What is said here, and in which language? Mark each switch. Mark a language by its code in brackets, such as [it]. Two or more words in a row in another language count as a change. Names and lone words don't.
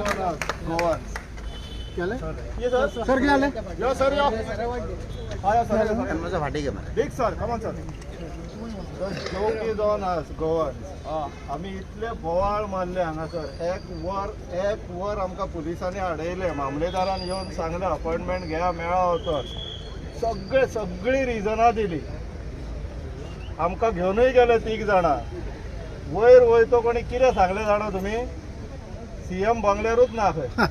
[hi] गोवा क्या ले? ये सर सर क्या ले? यो सर यो आया सर [mr] माझा फाटी घे मला [en] big sir come on sir joke is on us Goan [kok] आमी इतले बोवाळ मारले हांगासर एक वर आमकां पुलिसांनी आडयले मामलेदारान येवन सांगलें अपॉइंटमेंट घेया मेळा वचोन सगळी रिजनां दिली आमकां घेवनूय गेले 3 जाणां वयर वयतो कोणी कितें सांगलें जाणा तुमी सीएम बंगल्यारूच ना खंय